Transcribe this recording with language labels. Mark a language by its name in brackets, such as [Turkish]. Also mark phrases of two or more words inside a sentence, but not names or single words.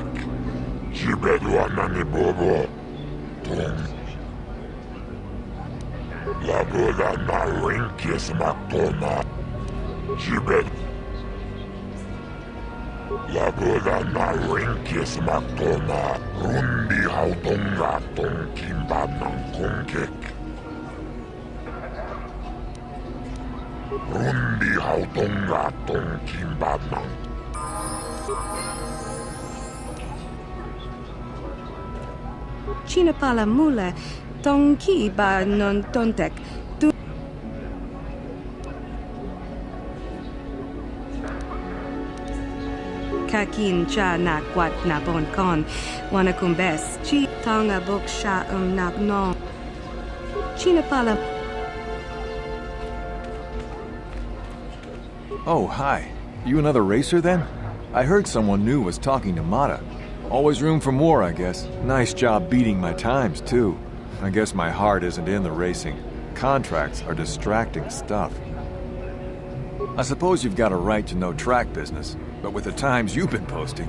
[English] Sibedwana ni Bobo. Tong. Laboda na rinkis maktoma. Sibed. Laboda na rinkis maktoma. Rundi hautongatong kimbanang kongkek. Rundi hautongatong kimbanang. Chinapala mula, tongki ba non tontek. Tu Kakin cha na kwat na bon kon. Wana kumbes. Chi tonga bok sha nak non. Chinapala. Oh, hi. You another racer then? I heard someone new was talking to Mata. Always room for more, I guess. Nice job beating my times, too. I guess my heart isn't in the racing. Contracts are distracting stuff. I suppose you've got a right to know track business, but with the times you've been posting...